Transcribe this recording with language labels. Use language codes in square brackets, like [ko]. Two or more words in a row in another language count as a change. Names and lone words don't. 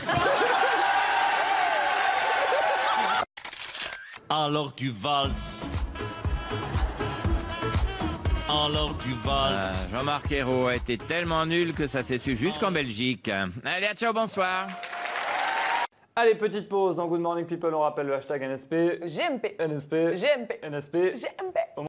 [fr] Alors tu valses. Alors tu valses. Jean-Marc Ayrault a été tellement nul que ça s'est su jusqu'en Belgique. Allez, à ciao, bonsoir. Allez, petite pause dans Good Morning People, on rappelle le hashtag NSP. GMP. NSP. GMP. NSP. GMP.